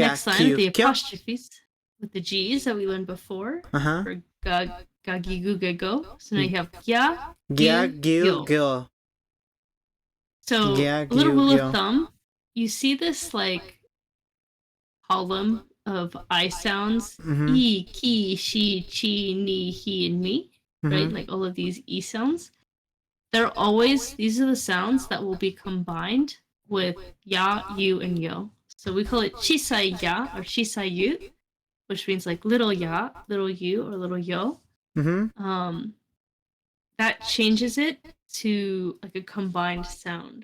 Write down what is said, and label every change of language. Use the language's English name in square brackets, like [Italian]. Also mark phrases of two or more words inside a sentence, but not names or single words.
[English] Next line, the apostrophes with the G's that we learned before. For ga, gi, gu, ge, go. So now you have gya, gyu, gyo. So a little rule of thumb, you see this like column of I sounds, e, ki, shi, chi, ni, he, and me, right? Like all of these E sounds. These are the sounds that will be combined with ya, you, and yo. So we call it chisai ya or chisai yu, which means like little ya, little you, or little yo. That changes it to like a combined sound.